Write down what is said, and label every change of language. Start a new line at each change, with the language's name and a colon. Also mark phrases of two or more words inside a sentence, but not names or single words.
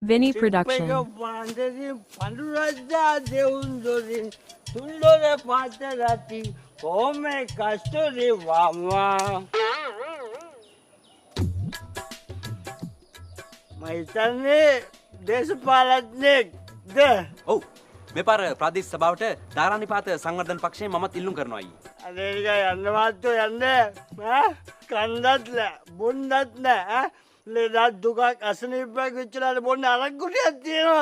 English: Vinny Production.
Sinhala: Panuraja Deundorin, Tundore Patarati, Home Castore Vama. මහිතන්නේ දේශපාලඥයෙක් ද ඔව් මේ පාර ප්‍රාදේශ සභාවට ධාරානිපාත සංවර්ධන පක්ෂයෙන් මමත් ඉල්ලුම් කරනවා අයියේ. අනේක යන්න මාත්‍යෝ යන්න කන්දත් නෑ බොන්නත් නෑ ලෙඩක් දුකක් අසනීපයක් වෙච්චලාට බොන්න අරක්කුටියක් තියෙනවද?